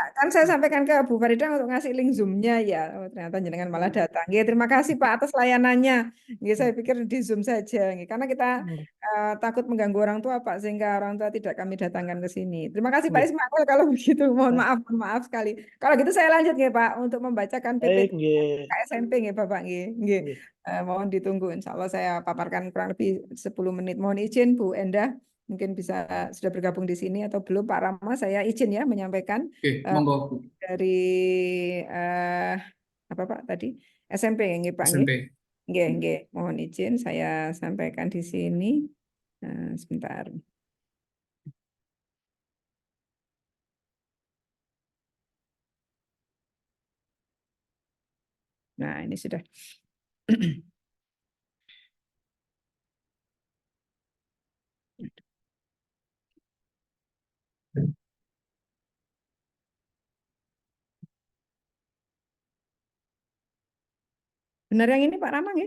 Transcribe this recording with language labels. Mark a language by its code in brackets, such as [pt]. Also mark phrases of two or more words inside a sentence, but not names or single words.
[id] kan saya sampaikan ke Bu Farida untuk ngasih link Zoom-nya ya. Oh, ternyata jenengan malah datang. Nggih, terima kasih Pak atas layanannya. Nggih, saya pikir di Zoom saja. Nggih, karena kita takut mengganggu orang tua Pak sehingga orang tua tidak kami datangkan ke sini. Terima kasih Pak nggih. Ismail kalau begitu. Mohon maaf sekali. Kalau gitu saya lanjut nggih Pak untuk membacakan Baik, PPT nggih. SMP nggih Bapak nggih. Nggih. Nggih. Mohon ditunggu. Insya Allah saya paparkan kurang lebih 10 menit. Mohon izin Bu Endah mungkin bisa sudah bergabung di sini atau belum Pak Rama saya izin ya menyampaikan Monggo dari apa Pak tadi SMP nggih Pak nggih. SMP. Nggih, mohon izin saya sampaikan di sini. Sebentar. Nah, ini sudah. Benar yang ini Pak Rama nggih?